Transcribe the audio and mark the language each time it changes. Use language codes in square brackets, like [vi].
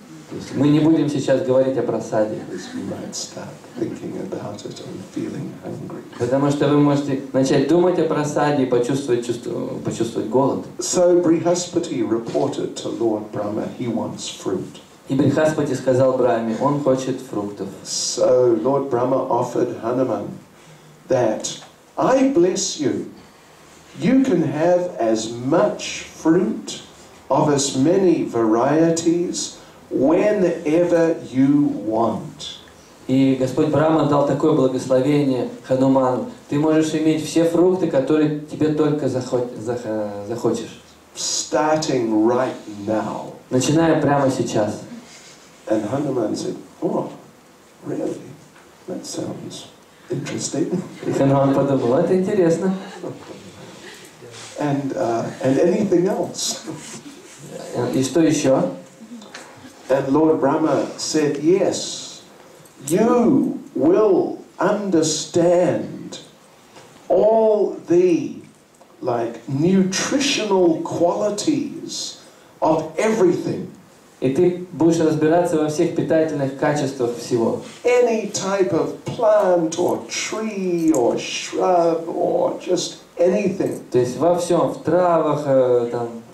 [ru] То есть мы не будем сейчас говорить о просаде. [en] Because you might start thinking about it and feeling hungry. [ru] Потому что вы можете начать думать о просаде и почувствовать голод. [en] So Brihaspati reported to Lord Brahma he wants fruit. [ru] И Брихаспати сказал Брахме, он хочет фруктов. [en] So Lord Brahma offered Hanuman that I bless you. You can have as much fruit of as many varieties whenever you want. [ru] И Господь Брахма дал такое благословение Хануману. Ты можешь иметь все фрукты, которые тебе только захочешь. [en] Starting right now. [ru] Начиная прямо сейчас. [en] And Hanuman said, oh, really? That sounds interesting. [ru] И Хануман подумал, это интересно. [en] And anything else? [ru] И что еще? [en] And Lord Brahma said, yes, you will understand all the nutritional qualities of everything. [ru] И ты будешь разбираться во всех питательных качествах всего. [en] Any type of plant or tree or shrub or just anything. [ru] То есть во всем, в травах, там,